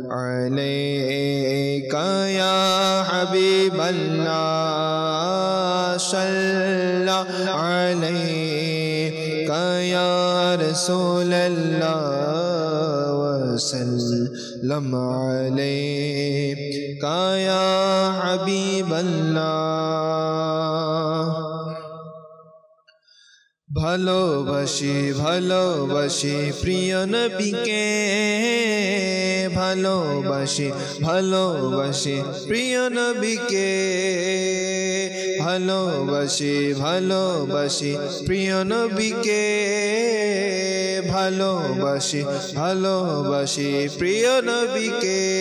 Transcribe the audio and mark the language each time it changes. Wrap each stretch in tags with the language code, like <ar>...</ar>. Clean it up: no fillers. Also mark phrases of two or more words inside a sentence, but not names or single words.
<ar>علیک یا حبیب اللہ صلی علیک یا رسول اللہ وسلم علیک یا حبیب اللہ</ar> <bn>ভালোবাসি ভালোবাসি প্রিয় নবীকে ভালোবাসি ভালোবাসি প্রিয় নবীকে ভালোবাসি ভালোবাসি প্রিয় নবীকে ভালোবাসি ভালোবাসি প্রিয় নবীকে</bn>